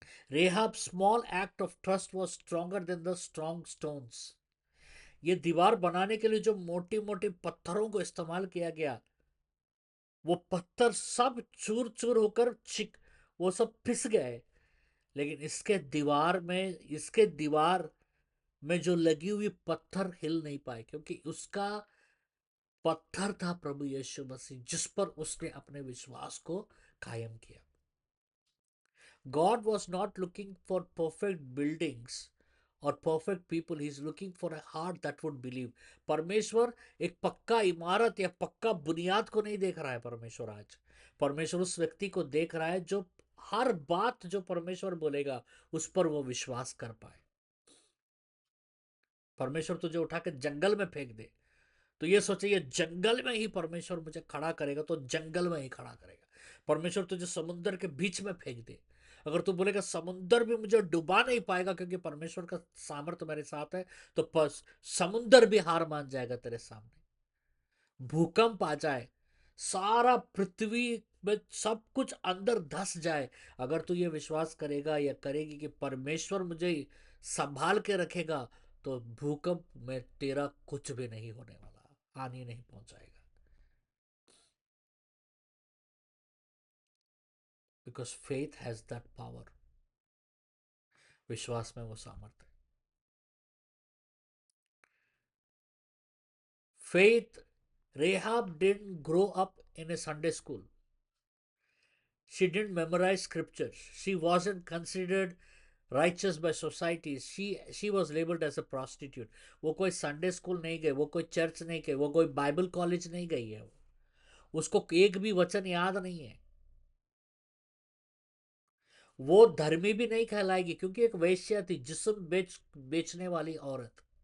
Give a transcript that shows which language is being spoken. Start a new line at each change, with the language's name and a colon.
English: Rahab's small act of trust was stronger than the strong stones.
Hindi: ये दीवार बनाने के लिए जो मोटी मोटी पत्थरों को इस्तेमाल किया गया, वो पत्थर सब चूर चूर होकर वो सब पिस गए, लेकिन इसके दीवार में जो लगी हुई पत्थर हिल नहीं पाए, क्योंकि उसका पत्थर था प्रभु यीशु मसीह, जिस पर उसने अपने विश्वास को कायम किया।
English: God was not looking for perfect buildings or perfect people. He is looking for a heart that would believe.
Hindi: परमेश्वर एक पक्का इमारत या पक्का बुनियाद को नहीं देख रहा है। परमेश्वर उस व्यक्ति को देख रहा है जो हर बात जो परमेश्वर बोलेगा उस पर वो विश्वास कर पाए। परमेश्वर तुझे उठा के जंगल में फेंक दे, तो ये सोचे ये जंगल में ही परमेश्वर मुझे खड़ा करेगा, तो जंगल में ही खड़ा करेगा। परमेश्वर तुझे समुद्र के बीच में फेंक दे, अगर तू बोलेगा समुद्र भी मुझे डुबा नहीं पाएगा क्योंकि परमेश्वर का सामर्थ्य मेरे साथ है, तो समुद्र भी हार मान जाएगा तेरे सामने। भूकंप आ जाए, सारा पृथ्वी में सब कुछ अंदर धस जाए, अगर तू ये विश्वास करेगा या करेगी कि परमेश्वर मुझे संभाल के रखेगा, तो भूकंप में तेरा कुछ भी नहीं होने वाला, हानि नहीं पहुंचाएगा।
English: Because faith has that power.
Hindi: विश्वास में वो सामर्थ्य है।
English: Faith, Rahab didn't grow up in a Sunday school. She didn't memorize scriptures. She wasn't considered righteous by society. She was labeled as a prostitute.
Hindi: वो कोई संडे स्कूल नहीं गए, वो कोई चर्च नहीं गए, वो कोई बाइबल कॉलेज नहीं गई है, उसको एक भी वचन याद नहीं है, वो धर्मी भी नहीं कहलाएगी, क्योंकि एक वेश्या थी, बेचने वाली औरत।